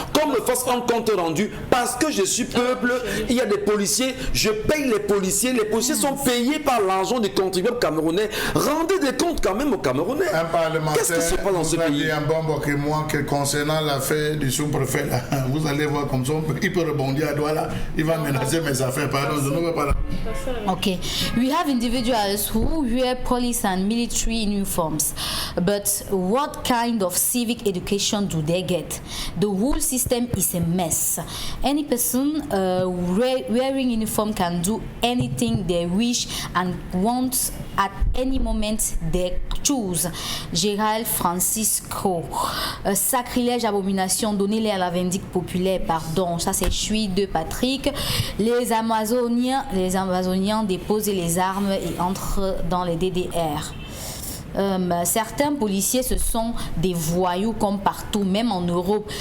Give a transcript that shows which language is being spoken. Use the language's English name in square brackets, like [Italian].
[French] Qu'on me fasse un compte rendu parce que je suis peuple. Il y a des policiers, je paye les policiers sont payés par l'argent des contribuables camerounais. Rendez des comptes quand même aux Camerounais. Un parlementaire, qu'est-ce qui se passe dans ce pays? un bon que moi que concernant l'affaire du sous-préfet, vous allez voir comme ça, il peut rebondir à Douala, il va menacer mes affaires. Pardon, je ne veux pas. [English] Okay, we have individuals who wear police and military uniforms, but what kind of civic education do they get? The whole system is a mess. Any person wearing uniform can do anything they wish and want at any moment they choose. [French] Gérald Francisco. Sacrilège, abomination, donnez-les à la vindicte populaire, pardon. Ça c'est Chui de Patrick. Les Amazoniens déposent les armes et entrent dans les DDR. Certains policiers, ce sont des voyous comme partout, même en Europe.